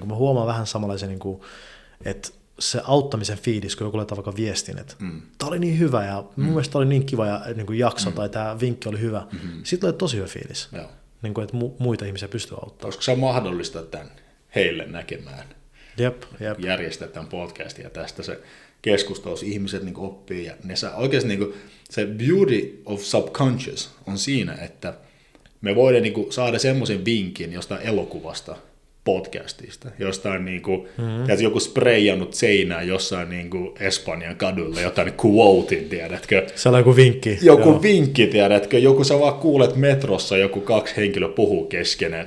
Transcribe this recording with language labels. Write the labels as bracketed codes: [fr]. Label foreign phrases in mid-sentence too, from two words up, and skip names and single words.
[fi] Mä huomaan vähän samanlaisia, että se auttamisen fiilis, kun joku laittaa vaikka viestin, että tää oli niin hyvä ja mun mielestä tää oli niin kiva ja jakso tai tää vinkki oli hyvä. Sitten tulee tosi hyvä fiilis, että muita ihmisiä pystyy auttamaan. Koska se on mahdollista tämän heille näkemään. Jep. Järjestää tämän podcastin ja tästä se keskustelussa ihmiset oppii ja ne saa oikeasti se [en] beauty of subconscious [fi] on siinä, että me voidaan saada semmoisen vinkin jostain elokuvasta, podcastista, jostain joku spreijannut seinää jossain Espanjan kadulla, jotain quotein, tiedätkö? Se on joku vinkki. Joku vinkki, tiedätkö? Joku sä vaan kuulet metrossa, joku 2 henkilöä puhuu keskenään.